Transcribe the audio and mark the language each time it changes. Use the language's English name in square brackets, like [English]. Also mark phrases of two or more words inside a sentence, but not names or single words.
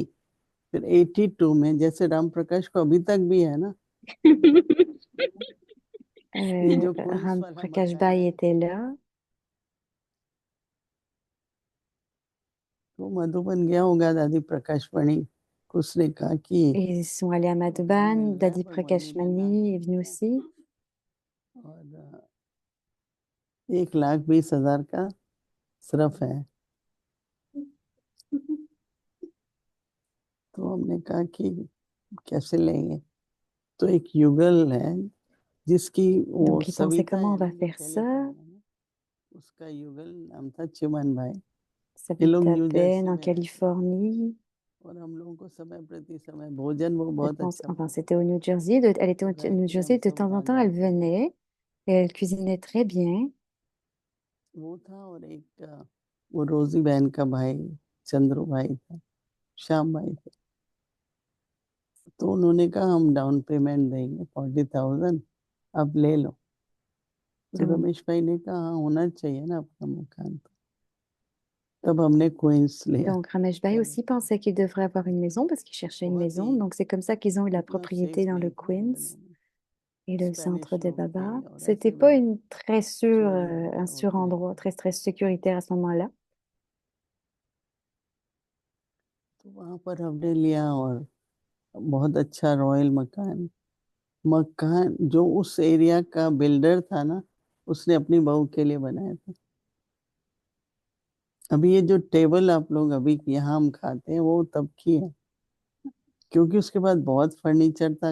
[Hindi] फिर 82 में, जैसे राम प्रकाश को अभी तक भी है ना, ये जो क्वींस [French] Ram [Hindi] वाला [French] Prakash [Hindi] मकान [French] Bai [Hindi] है, [French] était là. [Hindi] तो मधुबन गया होगा दादी प्रकाश मणि, उसने कहा कि [French] Et ils sont allés à [Hindi] मकान [French] Madhuban. [Hindi] मिल रहा है [French] Dadi [Hindi] पर मणि [French] Prakash [Hindi] ने ना [French] Mani [Hindi] कर [French] est venu [Hindi] दिया, [French] aussi. [Hindi] और 1,20,000 का सिर्फ है। तो हमने कहा कि कैसे लेंगे, तो एक युगल है जिसकी वो [French] Donc, ils pensaient [Hindi] सविता [French] comment on [Hindi] है [French] va [Hindi] ना, जो [French] faire ça? [Hindi] कैलिफोर्निया में, उसका युगल नाम था चिमन भाई। ये लोग [French] Savita [Hindi] न्यू [French] Ben [Hindi] जर्सी [French] en [Hindi] में रहते थे [French] Californie. [Hindi] और हम लोगों को समय प्रति समय भोजन वो [French] Je [Hindi] बहुत [French] pense, [Hindi] अच्छा [French] enfin, [Hindi] बनाते [French] c'était au New Jersey. Elle était [Hindi] थे, [French] au [Hindi] तो कहे [French] New [Hindi] कि हम [French] Jersey. De [Hindi] सब [French] temps en [Hindi] वहाँ [French] temps, elle [Hindi] जाते हैं। [French] venait et elle cuisinait très bien. [Hindi] वो था, और एक वो रोजी बहन का भाई चंद्रू भाई था, श्याम भाई था। तो उन्होंने कहा हम [English] down payment [Hindi] देंगे 40,000, अब ले लो। तो [French] Donc, [Hindi] रमेश भाई ने कहा हाँ, होना चाहिए ना अपना मकान। तो तब हमने क्वींस लिया। [French] donc Ramesh Bai aussi pensait qu'il devrait avoir une maison parce qu'il cherchait une [Hindi] बहुत [French] maison. [Hindi] ही [French] Donc, c'est comme ça qu'ils ont eu la [Hindi] इतना सेफ [French] propriété dans le [Hindi] नहीं था उन [French] Queens [Hindi] दिनों में, [French] et le [Hindi] स्पेनिश [French] centre des [Hindi] लोग थे [French] Babas. [Hindi] और [French] C'était [Hindi] ऐसे [French] pas [Hindi] भी [French] une très sûre, [Hindi] चोरी [French] un [Hindi] वगैरह [French] sûr [Hindi] होती [French] endroit, [Hindi] रहती। [French] très, très sécuritaire à ce moment-là. [Hindi] तो वहां पर हमने लिया, और बहुत अच्छा रॉयल मकान, मकान जो उस एरिया का बिल्डर था ना, उसने अपनी बहू के लिए बनाया था। अभी ये जो टेबल आप लोग अभी यहाँ हम खाते हैं, वो तब की है, क्योंकि उसके बाद बहुत फर्नीचर था।